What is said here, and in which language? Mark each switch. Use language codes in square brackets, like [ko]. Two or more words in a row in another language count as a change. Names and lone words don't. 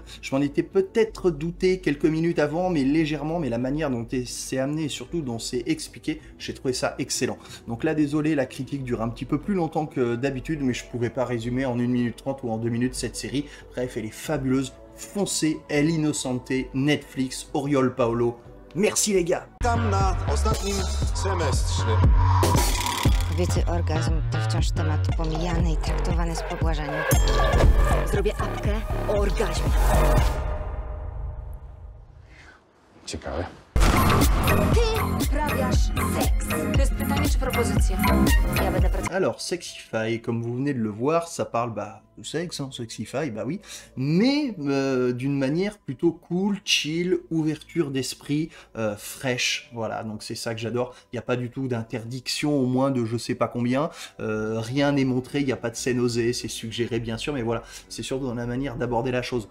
[fr] Je m'en étais peut-être douté quelques minutes avant, mais légèrement, mais la manière dont c'est amené et surtout dont c'est expliqué, j'ai trouvé ça excellent. Donc là, désolé, la critique dure un petit peu plus longtemps que d'habitude, mais je pouvais pas résumer en 1 minute 30 ou en 2 minutes cette série. Bref, elle est fabuleuse. Foncez, El Innocente, Netflix, Oriol Paulo. Merci les gars. [pl] Tam na ostatnim semestrze. Kobiecy orgazm to wciąż temat pomijany i traktowany z pobłażaniem. Zrobię apkę o orgazmie. Ciekawe. Ty uprawiasz seks. To jest pytanie czy propozycja? Ja będę pracować. [fr] Alors, Sexify, comme vous venez de le voir, ça parle de sexe, hein, Sexify, bah oui, mais d'une manière plutôt [en] cool, chill, [fr] ouverture d'esprit, fraîche, voilà, donc c'est ça que j'adore. Il n'y a pas du tout d'interdiction, au moins de je sais pas combien, rien n'est montré, il n'y a pas de scène osée, c'est suggéré bien sûr, mais voilà, c'est surtout dans la manière d'aborder la chose.